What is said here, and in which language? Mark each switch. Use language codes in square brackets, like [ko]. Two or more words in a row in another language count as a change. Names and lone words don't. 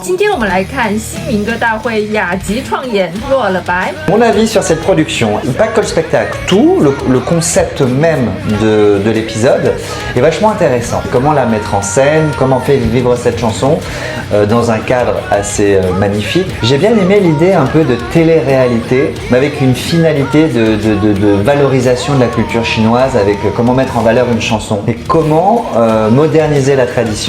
[zh] 今天我们来看新民歌大会雅集创演落了白。 [fr] Mon avis sur cette production, pas que le spectacle, tout le concept même de l'épisode est vachement intéressant. Comment la mettre en scène, comment faire vivre cette chanson dans un cadre assez magnifique. J'ai bien aimé l'idée un peu de télé-réalité, mais avec une finalité de valorisation de la culture chinoise, avec comment mettre en valeur une chanson et comment moderniser la tradition.